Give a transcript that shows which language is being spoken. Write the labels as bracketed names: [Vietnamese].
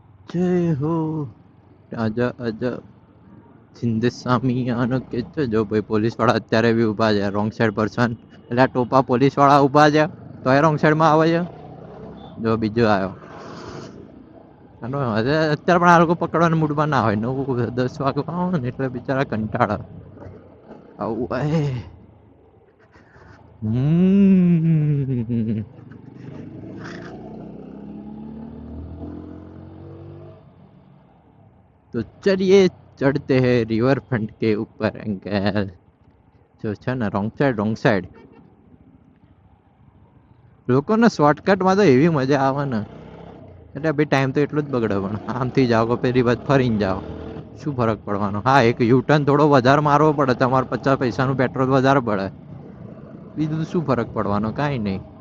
[Gujarati] જય હો આજા આજા સિંધસામી આનો કે છે. જો ભાઈ પોલીસ વાળા અત્યારે બી ઉભા છે રોંગ સાઈડ પર્સન. એટલે આ ટોપા પોલીસ વાળા ઉભા છે તો એ રોંગ સાઈડ માં આવે છે. જો બીજો આવ્યો. અત્યારે પણ આ લોકો પકડવાના મૂડમાં ના હોય. 9-10 વાગે આવે ને એટલે બિચારા કંટાળા. આવું [Hindi] तो चलिए चढ़ते हैं रिवर फ्रंट के ऊपर अंकल. [Gujarati] जो છે ને રોંગ સાઈડ લોકોને શોર્ટકટમાં તો એવી મજા આવે ને. એટલે ભાઈ ટાઈમ તો એટલો જ બગડે પણ આમથી જાઓ પેલી વાત ફરીને જાઓ શું ફરક પડવાનો. હા એક યુટર્ન થોડો વધારે મારવો પડે, તમારે 50 પૈસાનું પેટ્રોલ વધારે પડે, બીજું શું ફરક પડવાનો? કાંઈ નહીં.